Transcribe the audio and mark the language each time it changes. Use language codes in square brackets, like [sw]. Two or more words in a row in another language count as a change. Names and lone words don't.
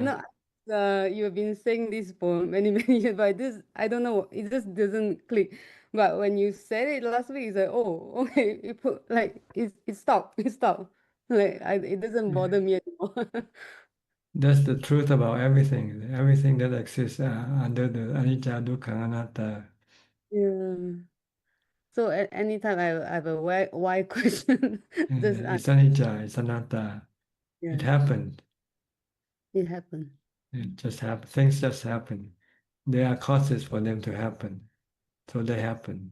[en] know you have been saying this for many years, but this I don't know. It just doesn't click. But when you said it last week, it's like, oh, okay. It put like it stopped. It stopped. Like it doesn't bother me anymore. That's the truth about everything. Everything that exists under the [pi] anicca, dukkha, anatta. [en] Yeah. So anytime I have a why question, just It's anicca, it's anatta. It yeah, happened. it happened. It just happened. Things just happen. There are causes for them to happen, so they happen.